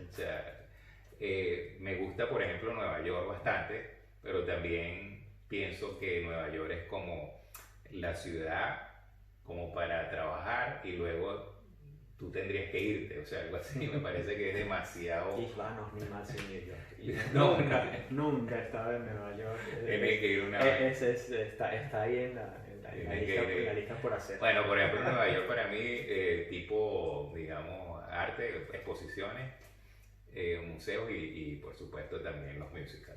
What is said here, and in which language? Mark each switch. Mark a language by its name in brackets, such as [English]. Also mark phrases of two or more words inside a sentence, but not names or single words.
[Spanish] O sea, me gusta, por ejemplo, Nueva York bastante, pero también pienso que Nueva York es como la ciudad como para trabajar y luego tú tendrías que irte, o sea, algo así, me parece que es demasiado... [German] Ich war noch niemals in New York. [Spanish] No, Nunca he estado en Nueva York. Tienes que ir una vez. Está ahí en la lista por hacer. Bueno, por ejemplo, Nueva York para mí, tipo, digamos, arte, exposiciones, museos y por supuesto también los musicals.